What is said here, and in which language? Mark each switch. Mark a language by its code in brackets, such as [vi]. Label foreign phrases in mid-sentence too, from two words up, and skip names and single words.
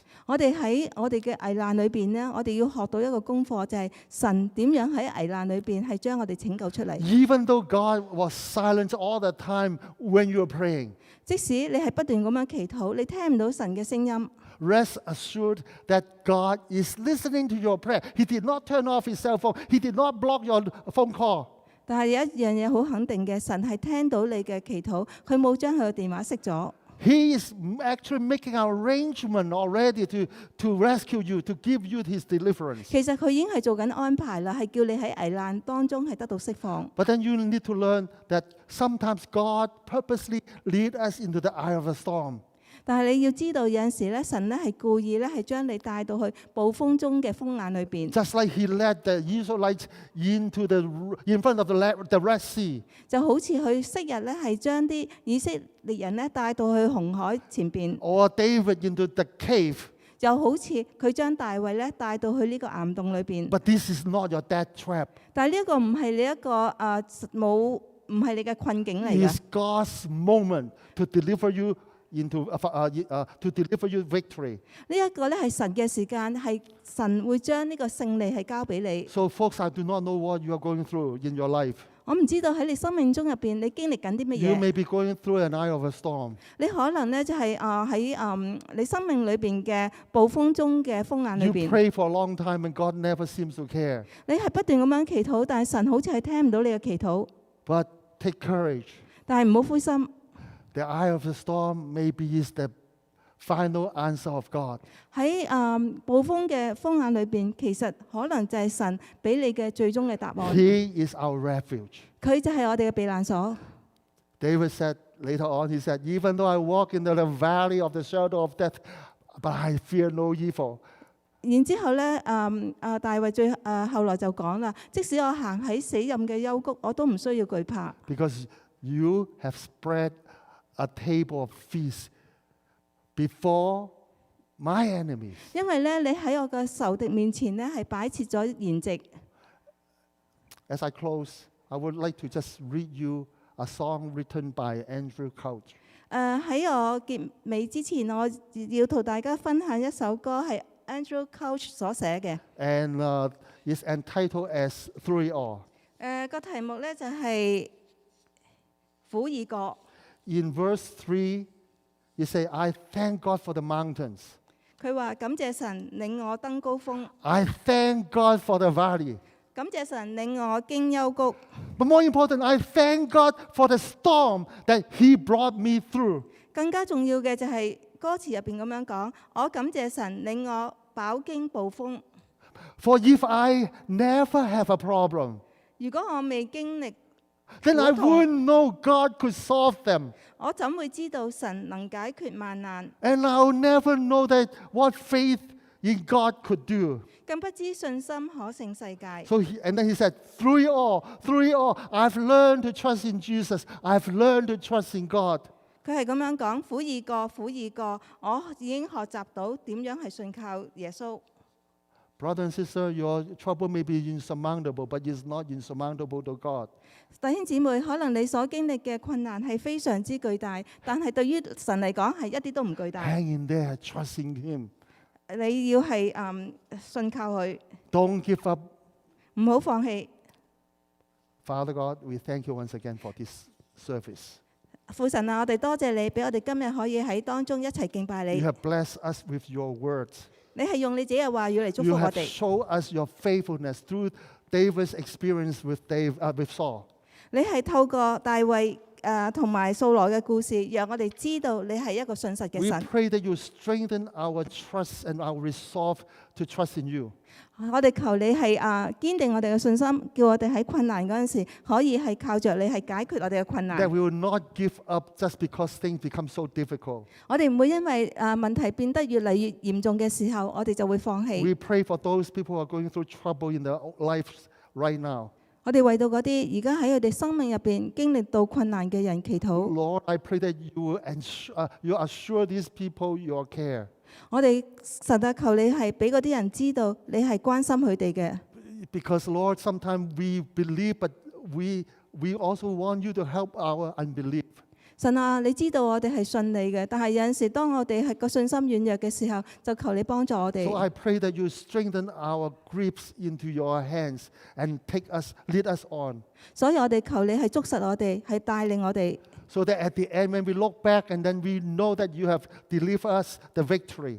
[yue] 我哋喺我哋嘅危難裏邊咧，我哋要學到一個功課，就係神點樣喺危難裏邊係將我哋拯救出嚟。 [en] Even though God was silent all the time when you were praying, [yue] 即使你係不斷咁樣祈禱，你聽唔到神嘅聲音， [en] rest assured that God is listening to your prayer. He did not turn off his cell phone. He did not block your phone call. [yue] 但係有一樣嘢好肯定嘅，神係聽到你嘅祈禱，佢冇將佢嘅電話熄咗。 [en] He is actually making an arrangement already to rescue you, to give you his deliverance. [yue] 其實佢已經係做緊安排啦，係叫你喺危難當中係得到釋放。 [en] But then you need to learn that sometimes God purposely lead us into the eye of a storm. [yue] 但係你要知道，有陣時咧，神咧係故意咧係將你帶到去暴風中嘅風眼裏邊。 [en] Just like he led the Israelites in front of the Red Sea. [yue] 就好似佢昔日咧係將啲以色列人咧帶到去紅海前邊， [en] Or David into the cave. [yue] 就好似佢將大衛咧帶到去呢個岩洞裏邊。 [en] But this is not your death trap. [yue] 但係呢一個唔係你一個唔係你嘅困境嚟 [en] It [yue] 嘅。 [en] is God's moment to deliver you to deliver you victory. [yue] 呢一個咧係神嘅時間，係神會將呢個勝利係交俾你。 [en] So folks, I do not know what you are going through in your life. [yue] 我唔知道喺你生命中入邊，你經歷緊啲乜 [en] You [yue] 嘢？ [en] may be going through an eye of a storm. [yue] 你可能咧就係喺你生命裏邊嘅暴風中嘅風眼裏 [en] You [yue] 邊， [en] pray for a long time and God never seems to care. [yue] 你係不斷咁樣祈禱，但係神好似係聽唔到你嘅祈禱。 [en] But take courage. [yue] 但係唔好灰心， [en] The eye of the storm maybe is the final answer of God. [yue] 喺暴風嘅風眼裏邊，其實可能就係神俾你嘅最終嘅答案。 [en] He is our refuge. [yue] 佢就係我哋嘅避難所。 [en] David said, later on, he said, "Even though I walk in the valley of the shadow of death, but I fear no evil." [yue] 然之後咧，大衛後來就講啦，即使我行喺死蔭嘅幽谷，我都唔需要懼怕， [en] Because you have spread a table of feast before my enemies. [yue] 因為咧你喺我嘅仇敵面前咧係擺設咗筵席。 [en] As I close, I would like to just read you a song written by Andrew Couch. [yue] 喺我結尾之前，我要同大家分享一首歌係 Andrew Couch 所寫嘅。 [en] And it's entitled as Through It All. [yue] 個題目咧就係苦已過。 [en] In verse 3, you say, "I thank God for the mountains. [yue] 佢話感謝神領我登高峰， [en] I thank God for the valley. [yue] 感謝神領我經幽谷。 [en] But more important, I thank God for the storm that He brought me through." [yue] 更加重要嘅就係歌詞入邊咁樣講，我感謝神領我飽經暴風。 [en] For if I never have a problem, [yue] 如果我未經歷， [en] then I [yue] 苦痛， [en] wouldn't know God could solve them. [yue] 我怎會知道神能解決萬難？ [en] And I'll never know that what faith in God could do. [yue] 更不知信心可勝世界。 [en] So and then he said, through it all, I've learned to trust in Jesus. I've learned to trust in God. [yue] 佢係咁樣講，苦已過，苦已過，我已經學習到點樣係信靠耶穌。 [en] Brother and sister, your trouble may be insurmountable, but it's not insurmountable to God. [yue] 弟兄姊妹，可能你所經歷嘅困難係非常之巨大，但係對於神嚟講係一啲都唔巨大。 [en] Hang in there, trust in Him. [yue] 你要係信靠佢， [en] Don't give up. [yue] 唔好放棄。 [en] Father God, we thank you once again for this service. [yue] 父神啊，我哋多謝你，俾我哋今日可以喺當中一齊敬拜 [en] You [yue] 你。 [en] have blessed us with your words. [yue] 你係用你自己嘅話語嚟祝福 [en] You [yue] 我 [en] have [yue] 哋。 [en] shown us your faithfulness through David's experience with Saul. [yue] 你係透過大衛同埋掃羅嘅故事，讓我哋知道你係一個信實嘅 [en] We [yue] 神。 [en] pray that you strengthen our trust and our resolve to trust in you. [yue] 我哋求你係堅定我哋嘅信心，叫我哋喺困難嗰陣時，可以係靠着你係解決我哋嘅困難 [en] That。we will not give up just because things become so difficult. [yue] 我哋唔會因為問題變得越嚟越嚴重嘅時候，我哋就會放棄。 [en] We pray for those people who are going through trouble in their lives right now. [yue] 我哋為到嗰啲而家喺佢哋生命入邊經歷到困難嘅人祈禱。 [en] Lord, I pray that you assure these people your care. [yue] 我哋神啊，求你係俾嗰啲人知道你係關心佢哋嘅。 [en] Because Lord, sometimes we believe, but we also want you to help our unbelief. [yue] 神啊，你知道我哋係信你嘅，但係有陣時當我哋係個信心軟弱嘅時候，就求你幫助我哋。 [en] So I pray that you strengthen our grips into your hands and lead us on. [yue] 所以我哋求你係捉實我哋，係帶領我哋。 [en] So that at the end, when we look back and then we know that you have delivered us the victory.